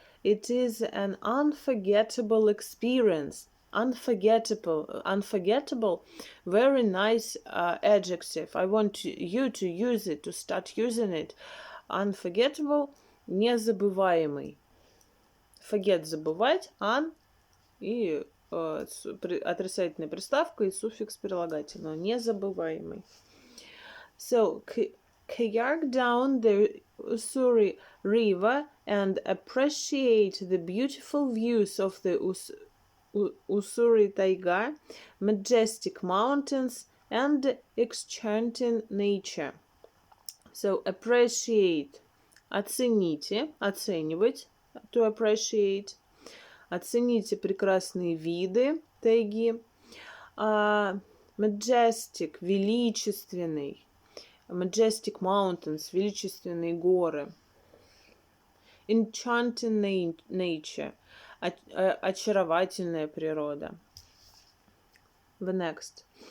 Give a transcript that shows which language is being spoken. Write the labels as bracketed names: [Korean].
[English] It is an unforgettable experience. Unforgettable, very nice adjective. I want you to use it, to start using it. Unforgettable, незабываемый. [Russian] Forget, забывать, и отрицательная приставка и суффикс прилагательного. Незабываемый. [English] So, kayak down the Ussuri River and appreciate the beautiful views of the Ussuri Taiga, majestic mountains, and enchanting nature. So, appreciate. [Russian] Оцените, оценивать, [English] to appreciate. [Russian] Оцените прекрасные виды тайги. [English] Majestic, величественный. Majestic mountains, [Russian] величественные горы. [English] Enchanting nature, [Russian] очаровательная природа. [English] The next.